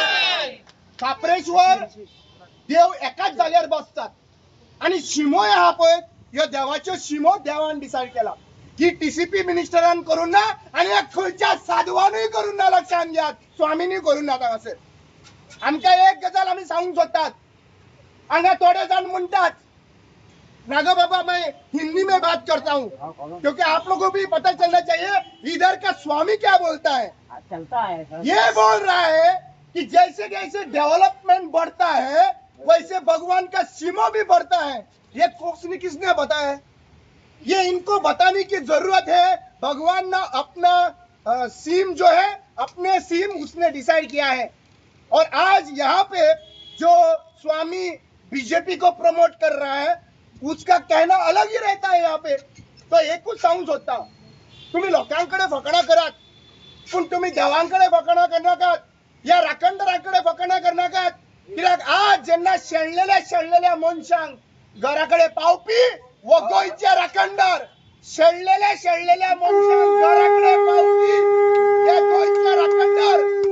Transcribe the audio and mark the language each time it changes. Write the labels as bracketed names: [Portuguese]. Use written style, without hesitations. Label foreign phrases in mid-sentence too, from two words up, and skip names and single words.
[Konkani] काप्रेश्वर देव एकाच जाग्यार बसतात आणि शिमो आहा पळय ह्यो देवाच्यो शिमो देवान डिसायड केला की टीसीपी मिनिस्टरान करून ना आणि खंयच्या साधवानूय करून ना. लक्षात घ्या, स्वामीनी करून ना. हांगासर आमकां एक गजाल आमी सांगूंक सोदतात, हांगा थोडे जाण म्हणटात नागा बाबा [Hindi] मैं हिंदी में बात करता हूँ क्योंकि आप लोगों को भी पता चलना चाहिए इधर का स्वामी क्या बोलता है. ये बोल रहा है कि जैसे जैसे डेवलपमेंट बढ़ता है वैसे भगवान का सीमा भी बढ़ता है. ये किसने बताया? ये इनको बताने की जरूरत है. भगवान ने अपना सीम जो है अपने सीम उसने डिसाइड किया है. और आज यहाँ पे जो स्वामी बीजेपी को प्रमोट कर रहा है उसका कहना अलग ही रहता है. यहाँ पे तो [Konkani] एकूच सांगूंक सोदता, तुम्ही लोकांकडे फकाणां करात पण तुम्ही देवांकडे फकाणां करनाकात, या राखणदारांकडे फकाणां करनाकात. कित्याक आज जेन्ना शेणलेल्या मनशांक घराकडे पावपी वो गोंयचे राखणदार, शेणलेल्या मनशांक घराकडे पावपी हे गोंयचे राखणदार.